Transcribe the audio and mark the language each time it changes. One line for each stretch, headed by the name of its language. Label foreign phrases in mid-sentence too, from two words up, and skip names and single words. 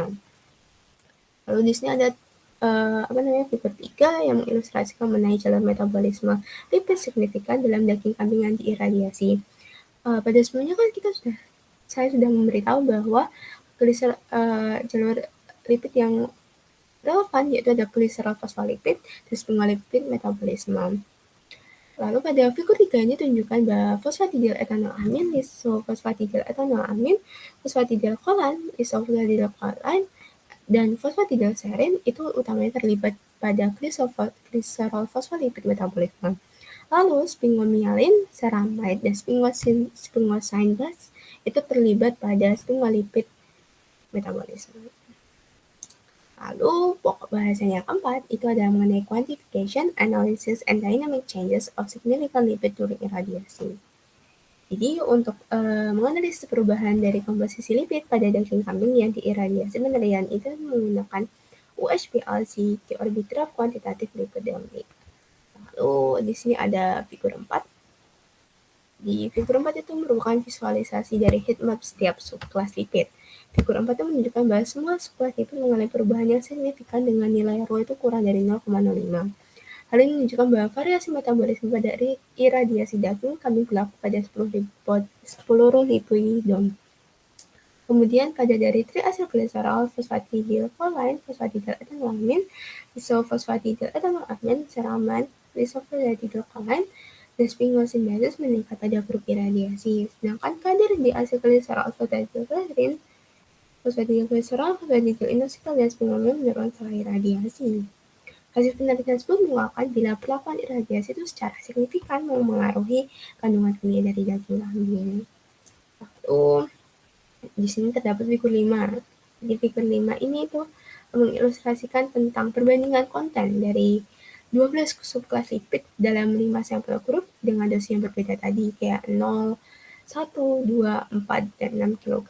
Indonesian: Lalu di sini ada figur 3 yang mengilustrasikan mengenai jalur metabolisme lipid signifikan dalam daging kambing yang diiradiasi. Pada sebelumnya kan saya sudah memberitahu bahwa jalur lipid yang relevan yaitu ada
English: glycerol phospholipid
Indonesian: dan sphingolipid metabolisme. Lalu pada figur 3 ini tunjukkan bahwa fosfatidyl etanolamin, lisofosfatidyl etanolamin, fosfatidyl kolan, lisofosfatidyl kolan, dan fosfatidyl serin itu utamanya terlibat pada
English: glycerol phospholipid
Indonesian: metabolisme. Lalu sphingomyelin, ceramide, dan
English: sphingosine base
Indonesian: itu terlibat pada sphingolipid metabolisme. Lalu pokok bahasanya keempat itu adalah mengenai
English: quantification, analysis, and dynamic changes of significant lipid during irradiation.
Indonesian: Jadi untuk menganalisis perubahan dari komposisi lipid pada daging kambing yang diiradiasi penelitian itu menggunakan UHPLC,
English: The Orbitrap Quantitative Lipidomic.
Indonesian: Lalu di sini ada figur 4. Di figur 4 itu merupakan visualisasi dari heatmap setiap subkelas lipid. Figur 4 itu menunjukkan bahwa semua subkelas lipid mengalami perubahan yang signifikan dengan nilai rho itu kurang dari 0,05. Hal ini menunjukkan bahwa variasi metabolisme pada iradiasi daging kambing berlaku pada 10 lipidom. Kemudian pada dari triacylglycerol, fosfatidylcholine, fosfatidyl etanolamin, isofosfatidyl etanolamin, ceramide, lisofosfatidylcholine, dan sphingosine meningkat pada grup iradiasi. Sedangkan kadar di acylglycerol, fosfatidylglycerin, fosfatidylglycerol, fosfatidyl inositol, dan sphingomyelin menurun setelah iradiasi. Hasil penelitian tersebut mengungkapkan bila perlakuan iradiasi itu secara signifikan mempengaruhi kandungan kimia dari daging kambing. Lalu di sini terdapat figur 5. Di figur 5 ini itu mengilustrasikan tentang perbandingan konten dari 12 subkelas lipid dalam 5 sampel grup dengan dosis yang berbeda tadi, kayak 0, 1, 2, 4, dan 6 kg.